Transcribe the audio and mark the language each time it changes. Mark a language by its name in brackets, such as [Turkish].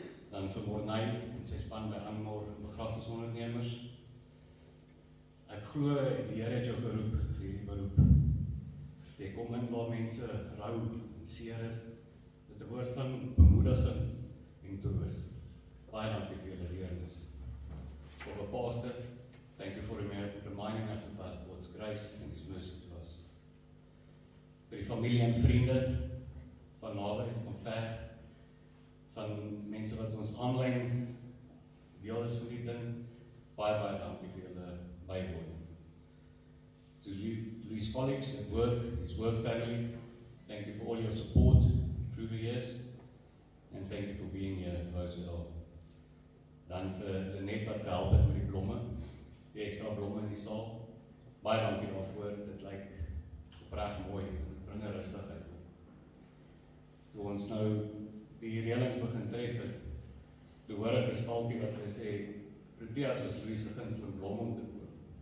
[Afrikaans] Dan vir Morney en sy span by Anmore begrafnisondernemers. Ek glo die Here het jou geroep vir hierdie beroep. Jy kom in waar mense rou en seer is. Dit 'n woord van bemoediging en troos. Baie dankie vir julle leerlinge. [English] For a pastor, thank you for reminding us about God's grace and His mercy to us. [Afrikaans] Vir die familie en vriende van naby en van ver, van mense wat ons aanlyn deel is van die ding, baie dankie vir julle bywoon. [English] To Louis' colleagues at work, his work family, thank you for all your support through the years, and thank you for being here in Roseville. [Afrikaans] Dan vir Lenet wat gehelp het met die blomme, die ekstra blomme in die saal. Baie dankie daarvoor, dit lyk opreg mooi, dit bring 'n rustigheid op. Toe ons nou die reëlings begin tref het, toe hoor ek 'n staaltjie wat sê, Proteas was Louis se gunsteling blom om te koop.